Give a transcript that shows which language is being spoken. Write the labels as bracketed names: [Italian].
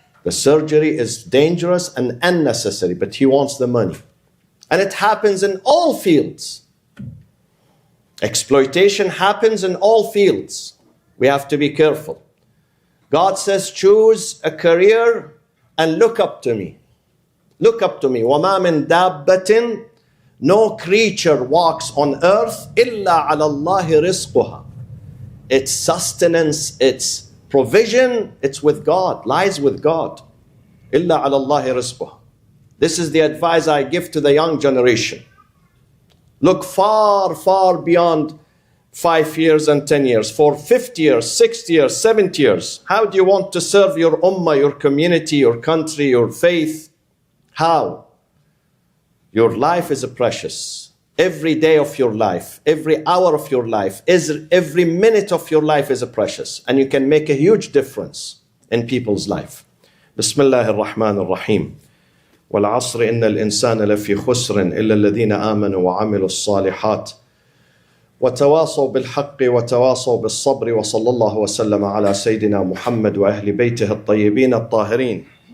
[English] The surgery is dangerous and unnecessary, but he wants the money. And it happens in all fields. Exploitation happens in all fields. We have to be careful. God says, choose a career and look up to me. Look up to me. [Arabic] وَمَا مِن دَابَّةٍ, [English] no creature walks on earth [Arabic] إِلَّا عَلَى اللَّهِ رِزْقُهَا. [English] Its sustenance, its provision, it's with God, lies with God. [Arabic] إِلَّا عَلَى اللَّهِ رِزْقُهَا. [English] This is the advice I give to the young generation. Look far, far beyond 5 years and 10 years, for 50 years, 60 years, 70 years. How do you want to serve your ummah, your community, your country, your faith? How? Your life is precious. Every day of your life, every hour of your life, every minute of your life is precious. And you can make a huge difference in people's life. [Arabic] Bismillah ar-Rahman ar-Rahim. والعصر إن الإنسان لفي خسر إلا الذين آمنوا وعملوا الصالحات وتواصوا بالحق وتواصوا بالصبر وصلى الله وسلم على سيدنا محمد وأهل بيته الطيبين الطاهرين.